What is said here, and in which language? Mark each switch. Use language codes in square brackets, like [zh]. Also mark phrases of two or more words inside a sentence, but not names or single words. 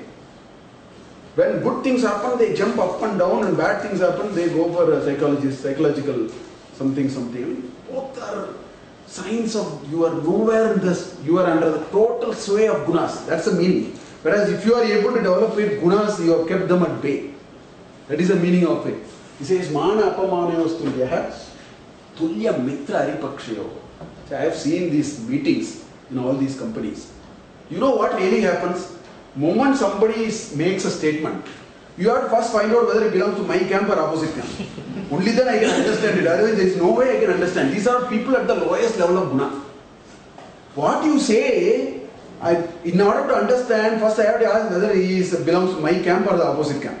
[en] When good things happen, they jump up and down, and bad things happen, they go for a psychological something. Both are signs of you are nowhere in this, you are under the total sway of gunas. That's the meaning. Whereas if you are able to develop it, gunas, you have kept them at bay. That is the meaning of it. He says, [sa] mana apamanayos tulyaha tulya mitra aripakshayo. [en] So I have seen these meetings in all these companies. You know what really happens? Moment somebody makes a statement, you have to first find out whether it belongs to my camp or opposite camp. Only then I can understand it. Otherwise there is no way I can understand. These are people at the lowest level of guna. What you say, in order to understand, first I have to ask whether he belongs to my camp or the opposite camp.